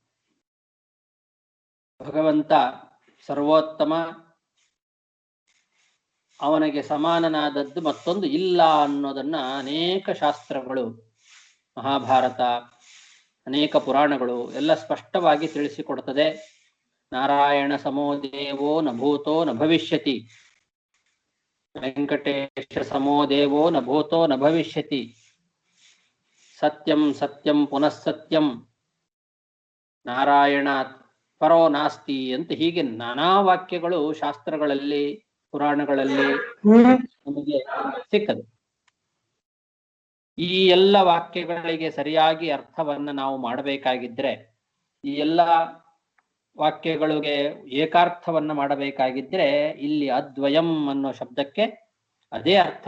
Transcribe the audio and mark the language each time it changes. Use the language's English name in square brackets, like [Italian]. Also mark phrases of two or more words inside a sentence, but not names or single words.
[Kannada] ಭಗವಂತ ಸರ್ವೋತ್ತಮ, ಅವನಿಗೆ ಸಮಾನನಾದದ್ದು ಮತ್ತೊಂದು ಇಲ್ಲ ಅನ್ನೋದನ್ನ ಅನೇಕ ಶಾಸ್ತ್ರಗಳು, ಮಹಾಭಾರತ, ಅನೇಕ ಪುರಾಣಗಳು ಎಲ್ಲ ಸ್ಪಷ್ಟವಾಗಿ ತಿಳಿಸಿಕೊಡ್ತದೆ. [Sanskrit] ನಾರಾಯಣ ಸಮೋ ದೇವೋ ನ ಭೂತೋ ನ ಭವಿಷ್ಯತಿ, ವೆಂಕಟೇಶ ಸಮೋ ದೇವೋ ನ ಭೂತೋ ನ ಭವಿಷ್ಯತಿ, ಸತ್ಯಂ ಸತ್ಯಂ ಪುನಃ ಸತ್ಯಂ, ನಾರಾಯಣ ಪರೋ ನಾಸ್ತಿ [Kannada] ಅಂತ ಹೀಗೆ ನಾನಾ ವಾಕ್ಯಗಳು ಶಾಸ್ತ್ರಗಳಲ್ಲಿ, ಪುರಾಣಗಳಲ್ಲಿ ನಮಗೆ ಸಿಕ್ಕದು. ಈ ಎಲ್ಲ ವಾಕ್ಯಗಳಿಗೆ ಸರಿಯಾಗಿ ಅರ್ಥವನ್ನ ನಾವು ಮಾಡಬೇಕಾಗಿದ್ರೆ, ಈ ಎಲ್ಲ ವಾಕ್ಯಗಳಿಗೆ ಏಕಾರ್ಥವನ್ನ ಮಾಡಬೇಕಾಗಿದ್ರೆ ಇಲ್ಲಿ ಅದ್ವಯಂ ಅನ್ನೋ ಶಬ್ದಕ್ಕೆ ಅದೇ ಅರ್ಥ.